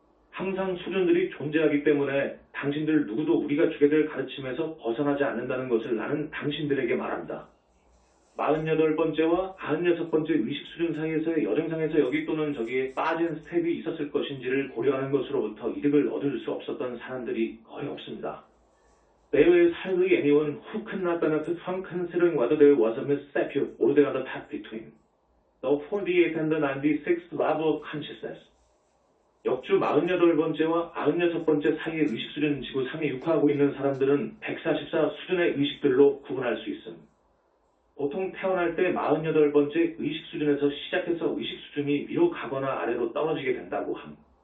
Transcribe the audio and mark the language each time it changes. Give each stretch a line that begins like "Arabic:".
Korean: 항상 수준들이 존재하기 때문에 당신들 누구도 우리가 주게 될 가르침에서 벗어나지 않는다는 것을 나는 당신들에게 말합니다. 48번째와 96번째 의식 수준 사이에서의 여정상에서 여기 또는 저기에 빠진 스텝이 있었을 것인지를 고려하는 것으로부터 이득을 얻을 수 없었던 사람들이 거의 없습니다.
English: There is hardly anyone who could not benefit from considering whether there was a misstep or the other path between the 48th and the 96th level of consciousness.
Korean: 역주 48번째와 96번째 사이의 의식 수준 지구 상에 육화하고 있는 사람들은 144 수준의 의식들로 구분할 수 있음. 보통 태어날 때 48번째 의식 수준에서 시작해서 의식 수준이 위로 가거나 아래로 떨어지게 된다고 함.